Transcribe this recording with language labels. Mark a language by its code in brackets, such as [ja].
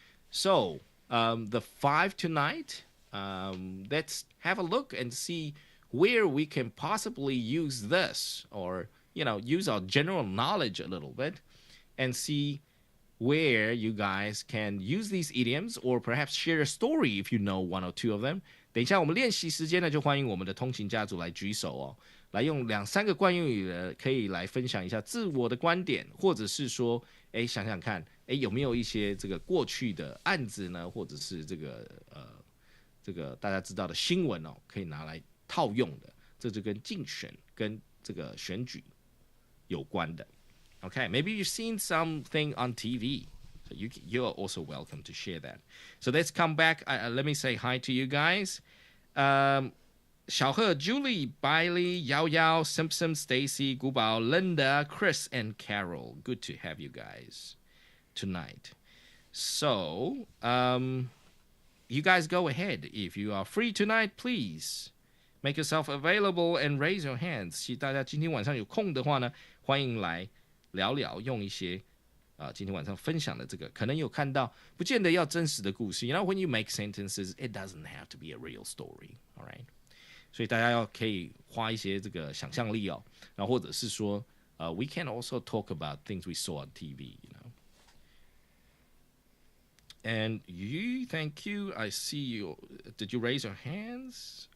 [en] So the 5 tonight, let's have a look and see where we can possibly use this, or use our general knowledge a little bit and see where you guys can use these idioms, or perhaps share a story if you know 1 or 2 of them. [zh] 等一下我们练习时间呢，就欢迎我们的通勤家族来举手哦，来用2、3个惯用语呢，可以来分享一下自我的观点，或者是说，想想看，有没有一些这个过去的案子呢，或者是这个大家知道的新闻哦，可以拿来套用的，这就跟竞选跟这个选举有关的。 [en] Okay, maybe you've seen something on TV. So you're also welcome to share that. So let's come back. Let me say hi to you guys. 小贺 Julie, Bailey, Yao Yao, Simpson, Stacy, Gubao, Linda, Chris, and Carol. Good to have you guys tonight. So, you guys go ahead. If you are free tonight, please make yourself available and raise your hands. [zh] 大家今天晚上有空的话呢，欢迎来聊聊，用一些今天晚上分享的这个，可能有看到，不见得要真实的故事。 [en] You know, when you make sentences, it doesn't have to be a real story. All right. [zh] 所以大家可以花一些这个想象力哦，然后或者是说 [en] we can also talk about things we saw on TV, you know. And you, thank you. I see you. Did you raise your hands?